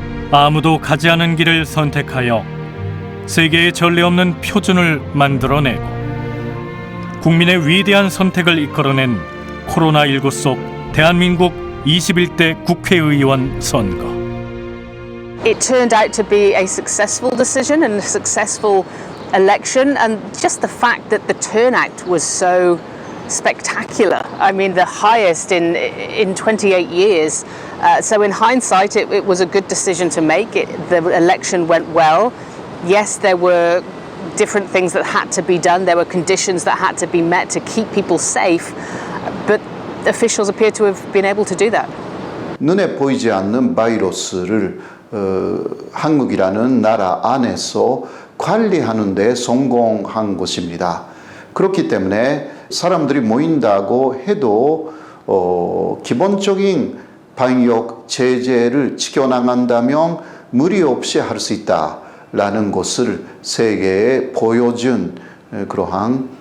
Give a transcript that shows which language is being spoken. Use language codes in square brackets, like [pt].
[ko] 아무도 가지 않은 길을 선택하여 세계에 전례 없는 표준을 만들어내고 국민의 위대한 선택을 이끌어낸 코로나19 속 대한민국 21대 국회의원 선거. [en] It turned out to be a successful decision and a successful election, and just the fact that the turnout was so spectacular. I mean, the highest in 28 years. So in hindsight, it was a good decision to make. The election went well. Yes, there were different things that had to be done. There were conditions that had to be met to keep people safe. But officials appear to have been able to do that. [ko] 눈에 보이지 않는 바이러스를 한국이라는 나라 안에서 관리하는 데 성공한 것입니다. 그렇기 때문에 사람들이 모인다고 해도 기본적인 방역 제재를 지켜나간다면 무리 없이 할 수 있다라는 것을 세계에 보여준 그러한